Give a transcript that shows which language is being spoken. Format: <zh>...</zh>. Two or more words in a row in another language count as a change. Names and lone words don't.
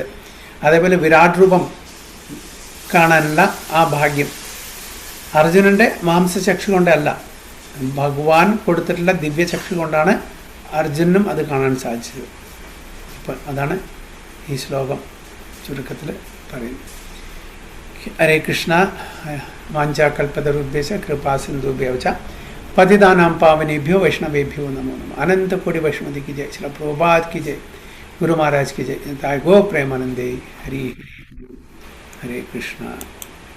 <ml>അതേപോലെ വിരാട് രൂപം കാണാനുള്ള ആ ഭാഗ്യം അർജുനൻ്റെ മാംസചക്ഷു കൊണ്ടല്ല, ഭഗവാൻ കൊടുത്തിട്ടുള്ള ദിവ്യചക്ഷു കൊണ്ടാണ് അർജുനും അത് കാണാൻ സാധിച്ചത്. അപ്പം അതാണ് ഈ ശ്ലോകം ചുരുക്കത്തിൽ പറയുന്നത്.</ml> <sa>ഹരേ കൃഷ്ണ. വാഞ്ചാകൽപതരുദ്ദേശ കൃപാസിന്ധുഭ്യോ ച പതിതാനാം പാവനേഭ്യോ വൈഷ്ണവേഭ്യോ നമോ നമഃ.</sa> <hi>अनंत कोटि वैष्णवी की जय. श्रील प्रभुपाद की जय. गुरु महाराज की जय. ताय गो प्रेमानंदे. हरि हरे कृष्णा.</hi>